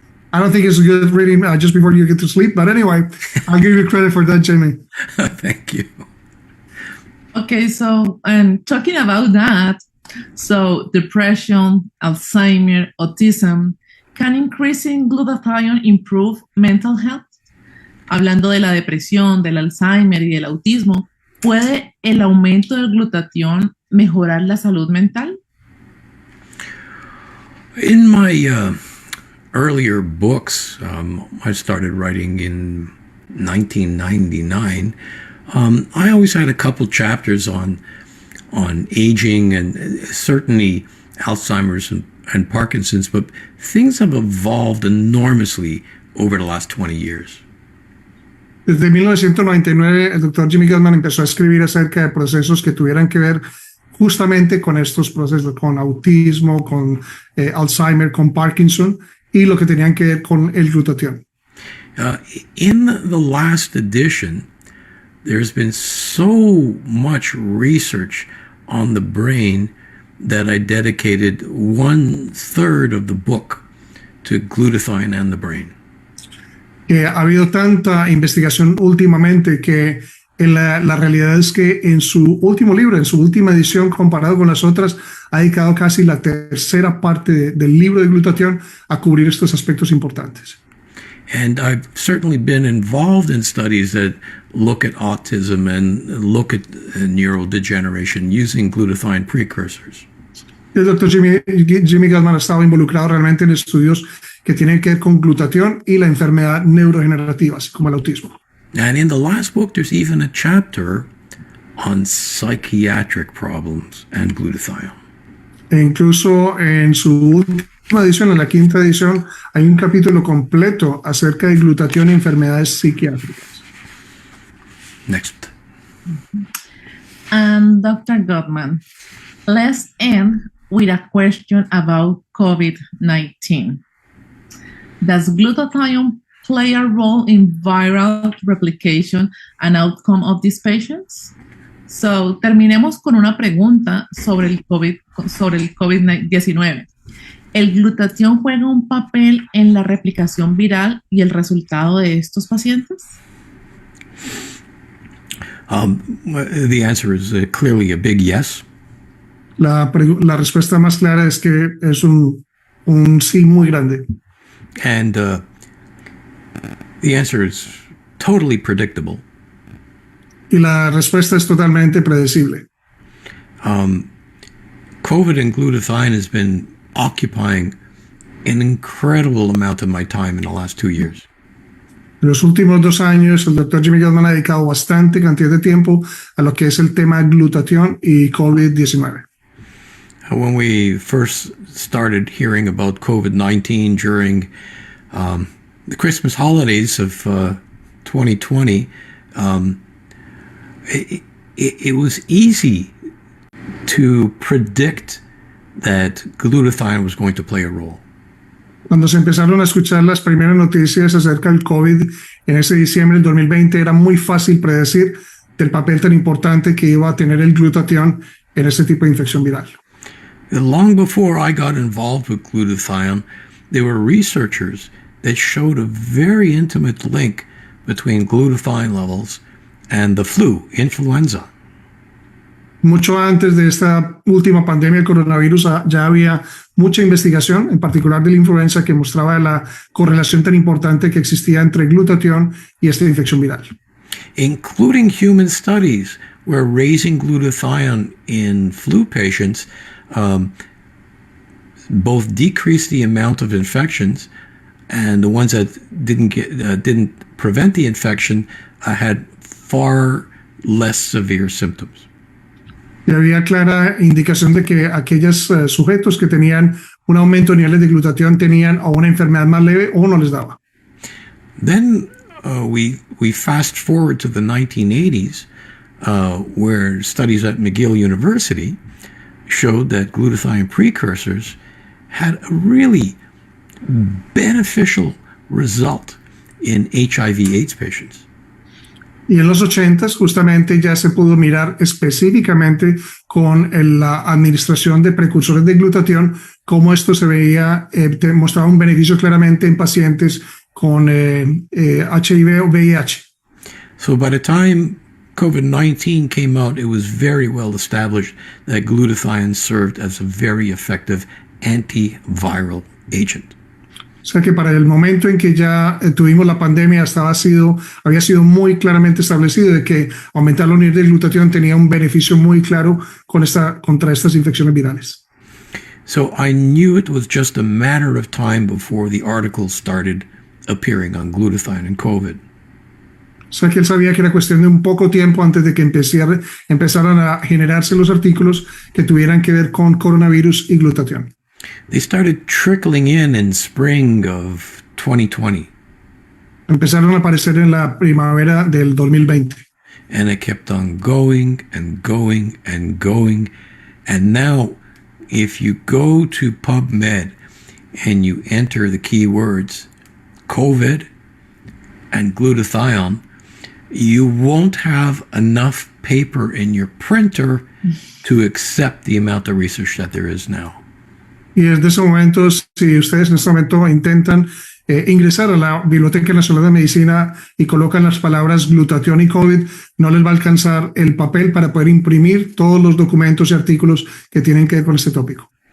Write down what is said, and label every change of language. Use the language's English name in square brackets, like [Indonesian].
[English] I don't think it's good reading just before you get to sleep, but anyway, I'll give you credit for that, Jamie. Thank you. Okay, so talking about that, so depression, Alzheimer, autism, can increasing glutathione improve mental health? [Spanish] Hablando de la depresión, del Alzheimer y del autismo, ¿puede el aumento del glutatión mejorar la salud mental? [English] In my earlier books, I started writing in 1999. I always had a couple chapters on aging and certainly Alzheimer's and Parkinson's, but things have evolved enormously over the last 20 years. [Spanish] Desde 1999, el Dr. Jimmy Gutman empezó a escribir acerca de procesos que tuvieran que ver justamente con estos procesos, con autismo, con Alzheimer, con Parkinson, y lo que tenían que ver con el glutatión. [English] In the last edition, there's been so much research on the brain that I dedicated 1/3 of the book to glutathione and the brain. [Spanish] Ha habido tanta investigación últimamente que La realidad es que en su último libro, en su última edición, comparado con las otras, ha dedicado casi la tercera parte del libro de glutatión a cubrir estos aspectos importantes. [English] And I've certainly been involved in studies that look at autism and look at neurodegeneration using glutathione precursors. [Spanish] El doctor Jimmy Gutman ha estado involucrado realmente en estudios que tienen que ver con glutatión y la enfermedad neurodegenerativa, así como el autismo. [English] And in the last book, there's even a chapter on psychiatric problems and glutathione. [Spanish] E incluso en su última edición, en la quinta edición, hay un capítulo completo acerca de glutatión y enfermedades psiquiátricas. [English] Next. And Dr. Gutman, let's end with a question about COVID-19. Does glutathione play a role in viral replication and outcome of these patients? [Spanish] So, terminemos con una pregunta sobre el COVID-19. ¿El glutatión juega un papel en la replicación viral y el resultado de estos pacientes? [English] The answer is clearly a big yes. [Spanish] La respuesta más clara es que es un sí muy grande. [English] And the answer is totally predictable. [Spanish] Y la respuesta es totalmente predecible. [English] COVID and glutathione has been occupying an incredible amount of my time in the last 2 years. [Spanish] En los últimos 2 años, el doctor Jimmy Gutman ha dedicado bastante cantidad de tiempo a lo que es el tema glutatión y COVID-19. [English] When we first started hearing about COVID-19 during the Christmas holidays of 2020, it was easy to predict that glutathione was going to play a role. [Spanish] Cuando se empezaron a escuchar las primeras noticias acerca del COVID en ese diciembre del 2020, era muy fácil predecir del papel tan importante que iba a tener el glutatión en este tipo de infección viral. [English] Long before I got involved with glutathione, there were researchers that showed a very intimate link between glutathione levels and the flu, influenza. [Spanish] Mucho antes de esta última pandemia del coronavirus ya había mucha investigación, en particular de la influenza, que mostraba la correlación tan importante que existía entre glutatión y esta infección viral. [English] Including human studies where raising glutathione in flu patients both decreased the amount of infections, and the ones that didn't prevent the infection had far less severe symptoms. [Spanish] Y había clara indicación de que aquellos sujetos que tenían un aumento de niveles de glutatión tenían o una enfermedad más leve o no les daba. [English] Then we fast forward to the 1980s, where studies at McGill University showed that glutathione precursors had a really beneficial result in HIV/AIDS patients. [Spanish] Y en los 80s justamente ya se pudo mirar específicamente con la administración de precursores de glutatión cómo esto se veía, mostraba un beneficio claramente en pacientes con HIV o VIH. [English] So by the time COVID-19 came out, it was very well established that glutathione served as a very effective antiviral agent. [Spanish] O sea que para el momento en que ya tuvimos la pandemia había sido muy claramente establecido de que aumentar los niveles de glutatión tenía un beneficio muy claro contra estas infecciones virales. [English] So I knew it was just a matter of time before the articles started appearing on glutathione and COVID. [Spanish] O sea que él sabía que era cuestión de un poco tiempo antes de que empezaran a generarse los artículos que tuvieran que ver con coronavirus y glutatión. [English] They started trickling in spring of 2020. [Spanish] Empezaron a aparecer en la primavera del 2020. [English] And it kept on going and going and going. And now, if you go to PubMed and you enter the keywords COVID and glutathione, you won't have enough paper in your printer to accept the amount of research that there is now. [Spanish] Y desde ese momento, si ustedes en este momento intentan ingresar a la Biblioteca Nacional de Medicina y colocan las palabras glutatión y COVID, no les va a alcanzar el papel para poder imprimir todos los documentos y artículos que tienen que ver con este tópico.